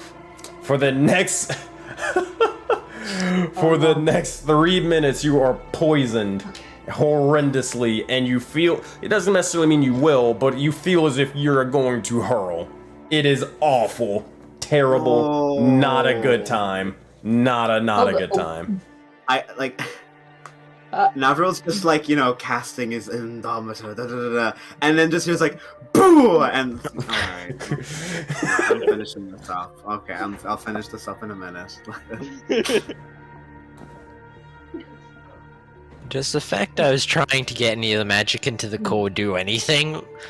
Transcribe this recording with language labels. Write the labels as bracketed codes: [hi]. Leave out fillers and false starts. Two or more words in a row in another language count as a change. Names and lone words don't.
[en] For the next the next 3 minutes, you are poisoned horrendously, and you feel, it doesn't necessarily mean you will, but you feel as if you're going to hurl. It is awful, terrible, not a good time. Not a good time. I like. Navril's just like, you know, casting his Indomitor, da, da, da, da, and then just hears like, boo! And alright. I'm finishing this up. Okay, I'll finish this up in a minute. Does the fact I was trying to get any of the magic into the core do anything?